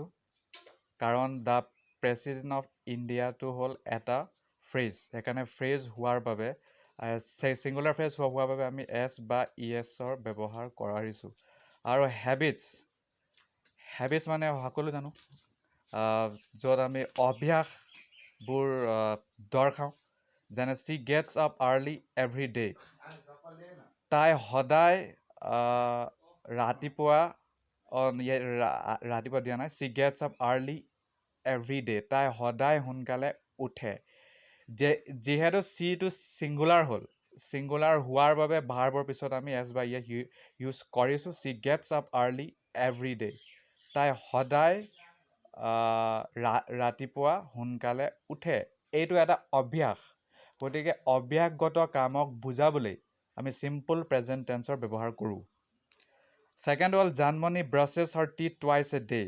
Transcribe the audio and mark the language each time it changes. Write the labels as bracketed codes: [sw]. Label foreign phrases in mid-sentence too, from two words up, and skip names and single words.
[as] কাৰণ [en] the President of Indiaটো [as] হ'ল এটা ফ্ৰেজ সেইকাৰণে ফ্ৰেজ হোৱাৰ বাবে [en] singular phrase [as] হোৱাৰ বাবে আমি এছ বা ইয়েছৰ ব্যৱহাৰ কৰিছোঁ আৰু হেবিটছ মানে সকলো জানো য'ত আমি অভ্যাসবোৰ দৰ্শাওঁ যেনে [en] she gets up early every day. [as] তাই সদায় ৰাতিপুৱা ৰাতিপুৱা দিয়া নাই, [en] she gets up early every day. [as] তাই সদায় সোনকালে উঠে। যিহেতু she টো ছিংগুলাৰ হ'ল, ছিংগুলাৰ হোৱাৰ বাবে ভাৰ্বৰ পিছত আমি [en] s by s [as] ইউজ কৰিছোঁ। [en] she gets up early every day. [as] তাই সদায় ৰাতিপুৱা সোনকালে উঠে। এইটো এটা অভ্যাস। গতিকে অভ্যাসগত কামক বুজাবলৈ আমি [en] simple present tenseৰ [as] ব্যৱহাৰ কৰোঁ। [en] ছেকেণ্ড হ'ল Janmoni brushes her teeth twice a day.